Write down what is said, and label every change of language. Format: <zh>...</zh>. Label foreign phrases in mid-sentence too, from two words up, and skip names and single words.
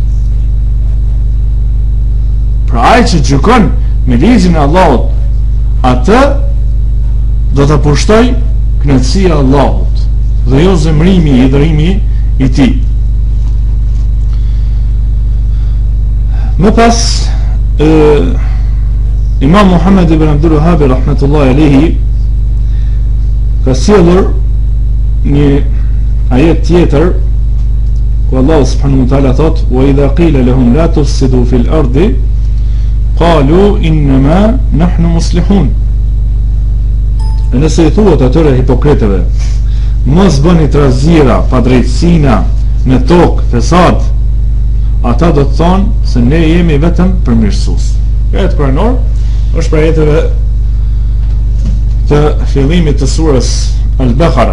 <sq>Pra ai që gjykon me ligjin e Allahut, atë do të pushtoj kënaqësia e Allahut dhe jo zemrimi i dhërimi i tij. Më pas Imam Muhammad ibn Abdul Wahhab</sq> <ar>رحمة الله عليه</ar> <sq>ka sjellur një ajet tjetër ku</sq> <ar>الله سبحانه وتعالى</ar> <sq>thot:</sq> <ar>"وإذا قيل لهم لا تفسدوا في الأرض قالوا إنما نحن مصلحون."</ar> <sq>Nëse i thuhet atyre hipokritëve, mos bëni trazira, padrejtësina në tokë, fesad, ata do të thonë se ne jemi vetëm përmirësues. Ajet kuranor është për ajeteve të fillimit të surës Al-Baqara.</sq>